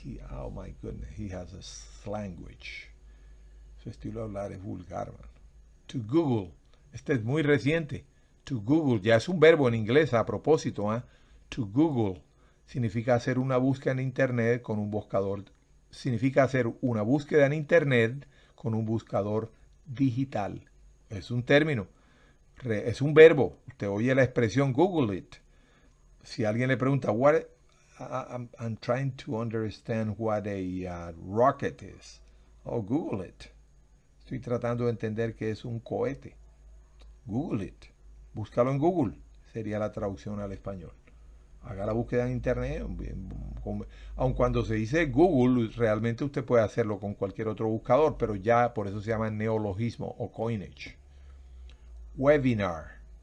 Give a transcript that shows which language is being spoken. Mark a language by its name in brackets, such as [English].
[English] Oh my goodness, he has a slanguage. [Spanish] Su estilo de hablar es vulgar, man. To Google. Este es muy reciente. To Google. Ya es un verbo en inglés a propósito. To Google significa hacer una búsqueda en Internet con un buscador. Significa hacer una búsqueda en Internet con un buscador digital. Es un término. Es un verbo. Usted oye la expresión [English] Google it. [Spanish] Si alguien le pregunta, [English] I'm trying to understand what a rocket is. Oh, Google it. [Spanish] Estoy tratando de entender qué es un cohete. [English] Google it. [Spanish] Búscalo en Google. Sería la traducción al español. Haga la búsqueda en internet. Aun cuando se dice Google, realmente usted puede hacerlo con cualquier otro buscador, pero ya por eso se llama neologismo o coinage. Webinar.